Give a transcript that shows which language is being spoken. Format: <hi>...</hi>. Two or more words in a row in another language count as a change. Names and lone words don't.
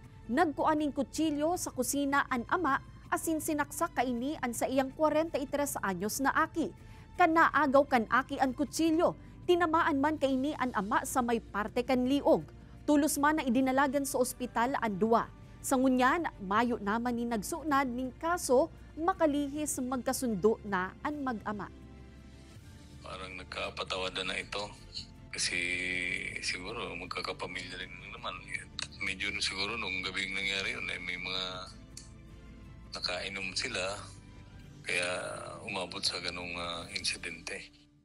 <bik>Nagkuaning kutsilyo sa kusina ang ama asin sinaksak kaini ang sa iyang 43 anyos na aki. Kanaagaw kan aki ang kutsilyo, tinamaan man kaini ang ama sa may parte kan liog. Tulos man na idinalagan sa ospital ang duwa. Sa ngunyan, mayo naman ni nagsunad ning kaso, makalihis magkasundo na ang mag-ama.</bik> <tl>Parang nagkapatawadan na ito kasi siguro magkakapamilya rin naman. Medyo siguro nung gabing nangyari yun ay may mga nakainom sila kaya umabot sa ganung insidente.</tl>